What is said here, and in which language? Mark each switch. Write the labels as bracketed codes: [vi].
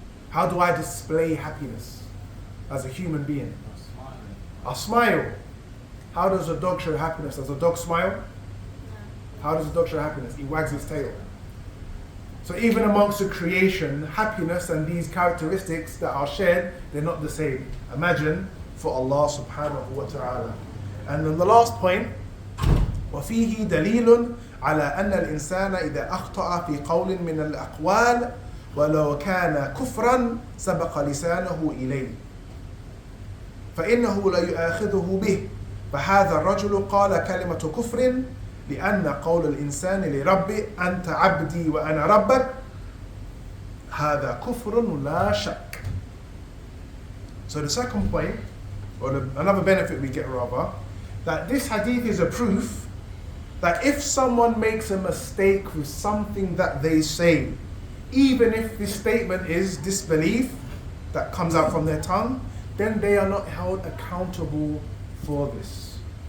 [en] How do I display happiness as a human being? I smile. How does a dog show happiness? Does a dog smile? How does a dog show happiness? He wags his tail. So even amongst the creation, happiness and these characteristics that are shared, they're not the same. Imagine for Allah subhanahu wa ta'ala. And then the last point, [ar] وَفِيهِ دَلِيلٌ عَلَى أَنَّ الْإِنسَانَ إِذَا أَخْطَأَ فِي قَوْلٍ مِنَ الْأَقْوَالِ وَلَوْ كَانَ كُفْرًا سَبَقَ لِسَانَهُ إِلَيْهِ فَإِنَّهُ لَا يُؤَاخِذُهُ بِهِ فَهَذَا الرَّجُلُ قَالَ كَلِمَةُ كُفْرٍ لأن قول الإنسان لربه أنت عبدي وأنا ربك هذا كفر لا شك. [en] So the second point, or another benefit we get rather, that this hadith is a proof that if someone makes a mistake with something that they say, even if this statement is disbelief that comes out from their tongue, then they are not held accountable for this.